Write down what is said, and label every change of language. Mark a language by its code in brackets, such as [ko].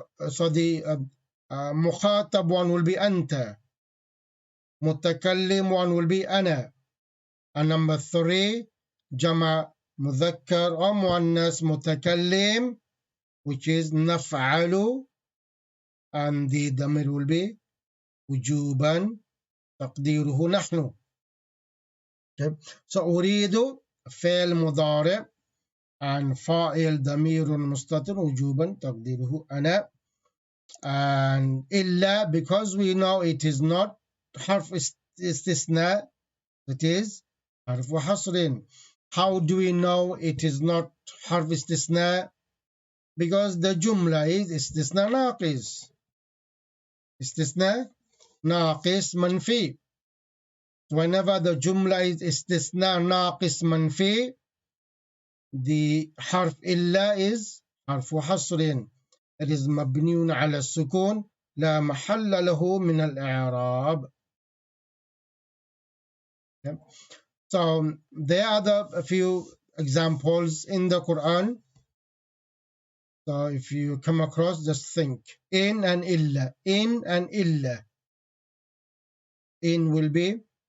[en] So the مخاطب one will be أنت, متكلم one will be أنا, and number three جمع مذكر أو مؤنث متكلم, which is نفعل, and the ضمير will be وجوبا تقديره نحن. Okay. [ar] So أريد فعل مضارع and فاعل ضمير مستتر وجوبا تقديره أنا, and إلا because we know it is not حرف استثناء, it is حرف حصر. [en] How do we know it is not حرف استثناء? [ar] Because the جملة is استثناء ناقص, استثناء ناقص منفي. Whenever the jumla is استثناء ناقص منفي, the حرف إلا is حرف حصر. It is مبني على السكون لا محل له من الإعراب. [en] Okay. So there are a few examples in the Quran. So if you come across, just think. In and illa. In and illa. In will be